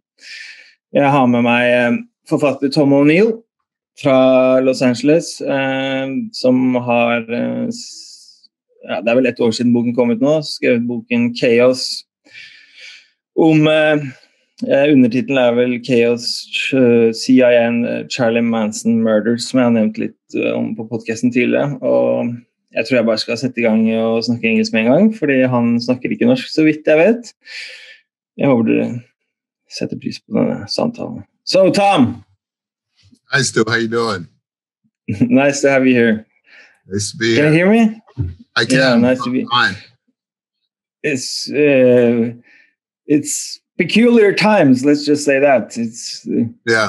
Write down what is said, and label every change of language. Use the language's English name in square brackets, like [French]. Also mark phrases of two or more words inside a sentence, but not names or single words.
[Norwegian] Jeg har med meg forfatter Tom Neill fra Los Angeles, som har, det er vel 1 år siden boken kom ut nå, skrevet boken Chaos om, undertitelen er vel Chaos, CIA and Charles Manson Murders, som jeg har nevnt litt om på podcasten tidligere, og jeg tror jeg bare skal sette i gang og snakke engelsk med en gang, fordi han snakker ikke norsk, så vidt jeg vet. Jeg håper dere setter pris på denne samtalen. [English] So, Tom! Nice to, how you doing? Nice to have you here. Nice to be here. Can you hear me? I can. Yeah, nice to be fine. It's peculiar times, let's just say that. Yeah.